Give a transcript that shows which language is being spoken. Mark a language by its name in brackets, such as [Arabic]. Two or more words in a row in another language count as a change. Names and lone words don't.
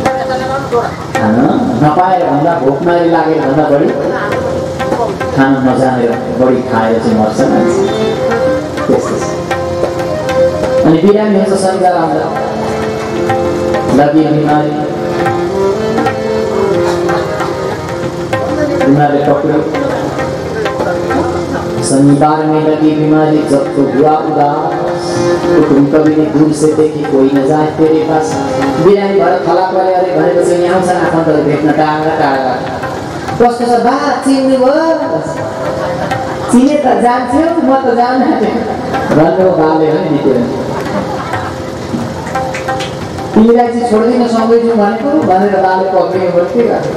[Nepali] खाना नपाएर भन्दा, भोकमारी लागेर भन्दा बढी खाना नजानेर बढी खाएर चाहिँ मर्छ मान्छे। त्यस्तो छ। अनि बिरामी हुन्छ, शनिबार आउँदा लगी बिमारी, बिमारले पक्रियो। [Hindi] शनिबार में लगी बीमारी, जब तो हुआ उदास, तो तुम कभी नहीं दूर से देखी कोई न जाए तेरे पास। [Nepali] बिरामी भएर थला परे अरे भनेपछि यहाँ आउँछन् आफन्तले भेट्न टाढा टाढा। कस्तो छ बा, चिन्नु भयो? चिने त जान्थ्यो, म त जान भन्नु बाले हो नि। तिमीलाई चाहिँ छोड्दिन सँगै जाउँ भनेको भनेर बाले पक्रियो भने के गर्छ?